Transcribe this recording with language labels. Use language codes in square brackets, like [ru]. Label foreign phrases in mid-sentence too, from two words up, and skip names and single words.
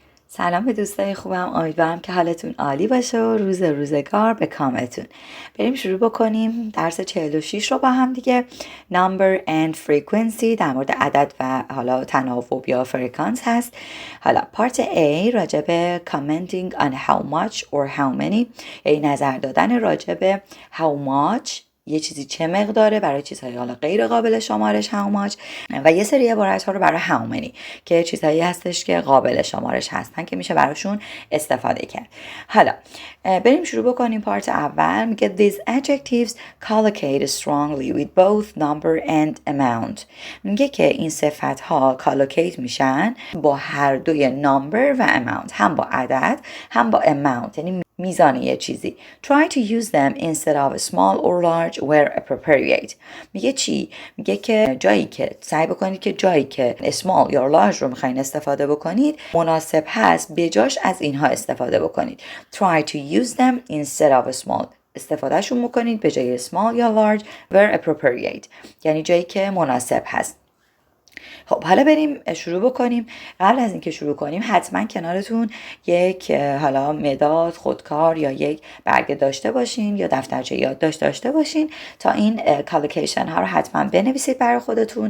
[fa] سلام به دوستای خوبم، امیدوارم که حالتون عالی باشه و روزگار به کامتون. بریم شروع بکنیم درس 46 رو با هم دیگه. [en] Number and frequency، [fa] در مورد عدد و حالا تناوب یا فرکانس هست. حالا پارت A راجع به [en] commenting on how much or how many، [fa] یعنی نظر دادن راجع به [en] how much، [fa] یه چیزی چه مقداره، برای چیزهای حالا غیر قابل شمارش [en] how much، [fa] و یه سری عبارت ها رو برای [en] how many [fa] که چیزهایی هستش که قابل شمارش هستن که میشه براشون استفاده کرد. حالا بریم شروع بکنیم. پارت اول میگه [en] these adjectives collocate strongly with both number and amount. [fa] میگه که این صفت ها collocate میشن با هر دوی number و amount، هم با عدد هم با amount، یعنی میزان یه چیزی. [en] Try to use them instead of small or large where appropriate. [fa] میگه چی؟ میگه که سعی بکنید که جایی که small یا large رو میخواین استفاده بکنید مناسب هست بجاش از اینها استفاده بکنید. [en] Try to use them instead of small. [fa] استفادهشون بکنید به جای small یا large [en] where appropriate، [fa] یعنی جایی که مناسب هست. خب حالا بریم شروع بکنیم. قبل از اینکه شروع کنیم حتما کنارتون یک حالا مداد، خودکار یا یک برگه داشته باشین یا دفترچه یادداشت داشته باشین تا این کالوکیشن ها رو حتما بنویسید برای خودتون.